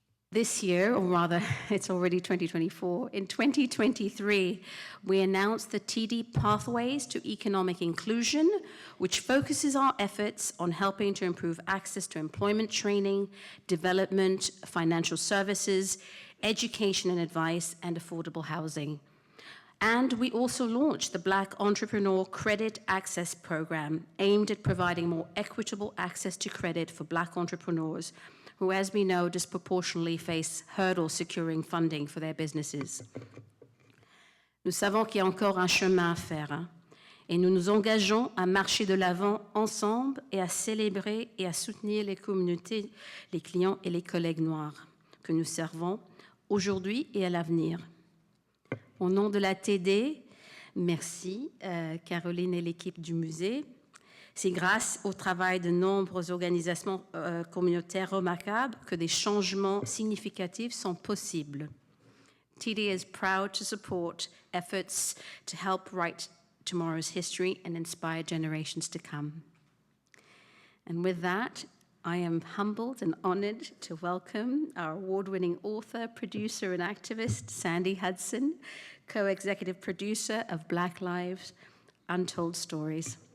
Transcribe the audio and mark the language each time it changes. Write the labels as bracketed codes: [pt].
[en] This year, or rather, it's already 2024, in 2023, we announced the TD Pathways to Economic Inclusion, which focuses our efforts on helping to improve access to employment training, development, financial services, education and advice, and affordable housing. And we also launched the Black Entrepreneur Credit Access Program, aimed at providing more equitable access to credit for Black entrepreneurs who, as we know, disproportionately face hurdles securing funding for their businesses. [fr] Nous savons qu'il y a encore un chemin à faire, et nous nous engageons à marcher de l'avant ensemble et à célébrer et à soutenir les communautés, les clients et les collègues noirs que nous servons aujourd'hui et à l'avenir. Au nom de la TD, merci Caroline et l'équipe du musée. C'est grâce au travail de nombreuses organisations communautaires remarquables que des changements significatifs sont possibles. [en] TD is proud to support efforts to help write tomorrow's history and inspire generations to come. And with that, I am humbled and honored to welcome our award-winning author, producer, and activist, Sandy Hudson, co-executive producer of Black Lives, Untold Stories.